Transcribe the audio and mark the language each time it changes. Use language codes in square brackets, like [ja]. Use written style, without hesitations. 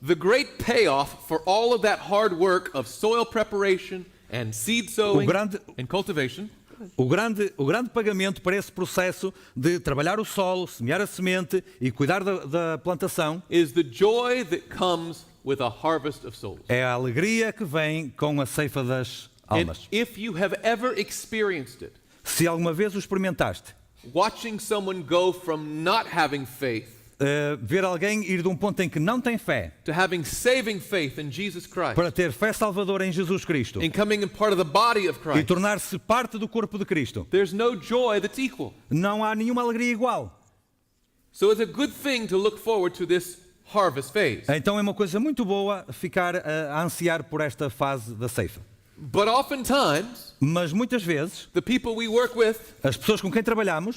[en] The great payoff for all of that hard work of soil preparation and seed sowing [pt] grande- [en] and cultivation [pt] O grande pagamento para esse processo de trabalhar o solo, semear a semente e cuidar da plantação [en] is the joy that comes with a harvest of souls. [pt] é a alegria que vem com a ceifa das [en] And [pt] almas. [en] if you have ever experienced it, [pt] Se alguma vez o experimentaste, [en] watching someone go from not having faith [pt] ver alguém ir de um ponto em que não tem fé [en] to having saving faith in Jesus Christ [pt] para ter fé salvadora em Jesus Cristo [en] and coming in part of the body of [pt] e [en] Christ, [pt] tornar-se parte do corpo de Cristo, [en] there's no joy that's equal. [pt] não há nenhuma alegria igual. [en] So it's a good thing to look forward to this harvest phase. [pt] Então é uma coisa muito boa ficar a ansiar por esta fase da ceifa. [en] But oftentimes, [pt] Mas muitas vezes, [en] the people we work with, [pt] as pessoas com quem trabalhamos